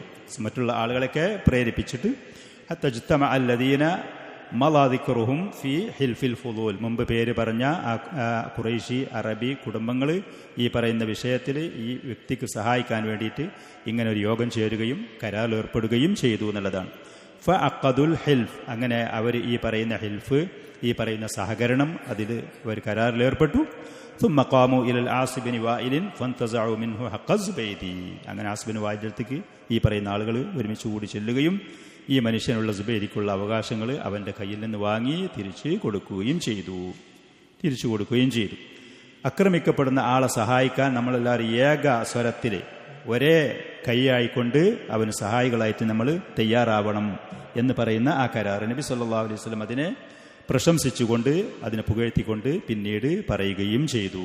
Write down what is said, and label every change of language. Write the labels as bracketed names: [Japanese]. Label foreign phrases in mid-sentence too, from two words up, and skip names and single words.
[Malayalam] മറ്റുള്ള ആളുകളൊക്കെ പ്രേരിപ്പിച്ചിട്ട് [Arabic] حتى اجتمع الذين مر ذكرهم في حلف الفضول, [Malayalam] മുമ്പ് പേര് പറഞ്ഞ ഖുറൈശി അറബി കുടുംബങ്ങൾ ഈ പറയുന്ന വിഷയത്തിൽ ഈ വ്യക്തിക്ക് സഹായിക്കാൻ വേണ്ടിയിട്ട് ഇങ്ങനെ ഒരു യോഗം ചേരുകയും കരാറിൽ ഏർപ്പെടുകയും ചെയ്തു എന്നുള്ളതാണ്. [Arabic] فعقدوا الحلف, [Malayalam] അങ്ങനെ അവർ ഈ പറയുന്ന ഹിൽഫ്, ഈ പറയുന്ന സഹകരണം, അതിൽ അവർ കരാറിലേർപ്പെട്ടു. [Arabic] ثم قاموا الى العاص بن وائل فانتزعوا منه حق الزبيدي, [Malayalam] അങ്ങനെ ആസ് ബിൻ വായിലിന്റെ അടുത്തേക്ക് ഈ പറയുന്ന ആളുകൾ ഒരുമിച്ച് കൂടി ചെല്ലുകയും ഈ മനുഷ്യനുള്ള സുബൈദിക്കുള്ള അവകാശങ്ങൾ അവന്റെ കയ്യിൽ നിന്ന് വാങ്ങി തിരിച്ചു കൊടുക്കുകയും ചെയ്തു. ആക്രമിക്കപ്പെടുന്ന ആളെ സഹായിക്കാൻ നമ്മളെല്ലാവരും ഏക സ്വരത്തിൽ ഒരേ കൈയായിക്കൊണ്ട് അവന് സഹായികളായിട്ട് നമ്മൾ തയ്യാറാവണം എന്ന് പറയുന്ന ആ കരാർ നബി [Arabic] صلى الله عليه وسلم [Malayalam] അതിനെ പ്രശംസിച്ചുകൊണ്ട്, അതിനെ പുകഴ്ത്തിക്കൊണ്ട് പിന്നീട് പറയുകയും ചെയ്തു.